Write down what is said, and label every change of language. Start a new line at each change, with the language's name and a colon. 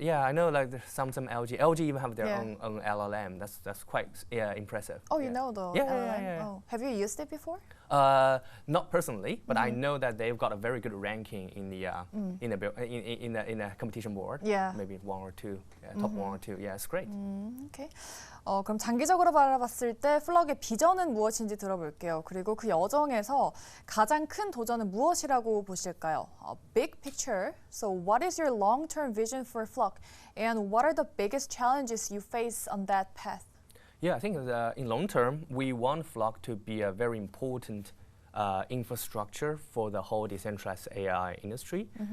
English: Yeah, I know like there's some LG even have their own LLM. That's quite impressive. Oh, you know the LLM? Oh. Have you used it before? Not personally, but I know that they've got a very good ranking in the in the competition board. Yeah. Maybe one or two, top one or two. Yeah, it's great. Okay.
Korean: 그럼 장기적으로 바라봤을 때 플럭의 비전은 무엇인지 들어볼게요. 그리고 그 여정에서 가장 큰 도전은 무엇이라고 보실까요?
English: Big picture. So what is your long-term vision for FLock, and what are the biggest challenges you face on that path? Yeah, I think in long term, we want FLock to be a very important infrastructure for the whole decentralized AI industry.